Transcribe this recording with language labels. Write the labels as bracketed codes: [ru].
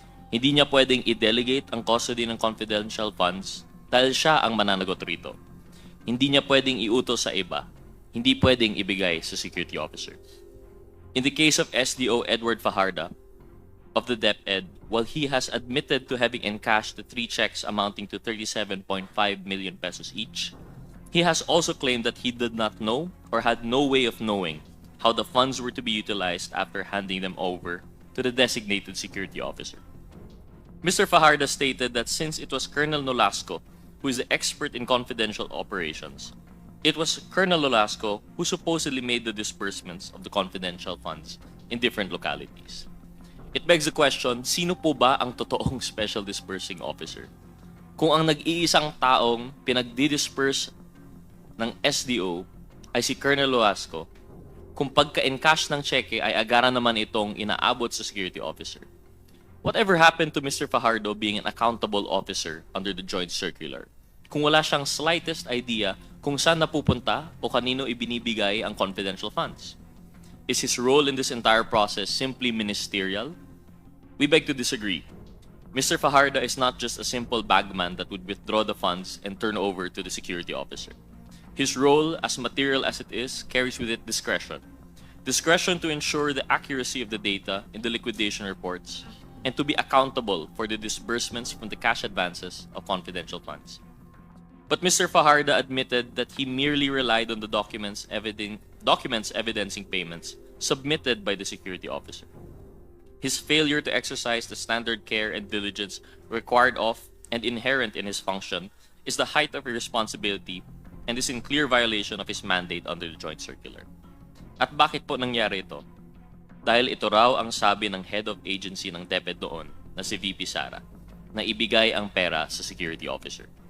[tl] Hindi niya pwedeng i-delegate ang custody ng confidential funds dahil siya ang mananagot rito. Hindi niya pwedeng iutos sa iba. Hindi pwedeng ibigay sa security officer. [en] In the case of SDO Edward Fajardo of the DepEd, while he has admitted to having encashed the 3 checks amounting to 37.5 million pesos each, he has also claimed that he did not know or had no way of knowing how the funds were to be utilized after handing them over to the designated security officer. Mr. Fajardo stated that since it was Colonel Nolasco who is the expert in confidential operations, it was Colonel Nolasco who supposedly made the disbursements of the confidential funds in different localities. It begs the question, [tl] sino po ba ang totoong [en] special disbursing officer? [tl] Kung ang nag-iisang taong pinagdi-disperse ng SDO ay si Colonel Nolasco, kung pagka-encash ng cheque ay agaran naman itong inaabot sa security officer. [en] Whatever happened to Mr. Fajardo being an accountable officer under the Joint Circular? [tl] Kung wala siyang [en] slightest idea [tl] kung saan napupunta o kanino ibinibigay ang confidential funds? [en] Is his role in this entire process simply ministerial? We beg to disagree. Mr. Fajardo is not just a simple bagman that would withdraw the funds and turn over to the security officer. His role, as material as it is, carries with it discretion. Discretion to ensure the accuracy of the data in the liquidation reports, and to be accountable for the disbursements from the cash advances of confidential funds. But Mr. Fajardo admitted that he merely relied on the documents evidencing payments submitted by the security officer. His failure to exercise the standard care and diligence required of and inherent in his function is the height of irresponsibility and is in clear violation of his mandate under the joint circular. [tl] At bakit po nangyari ito? Dahil ito raw ang sabi ng head of agency ng DepEd noon na si VP Sara na ibigay ang pera sa security officer.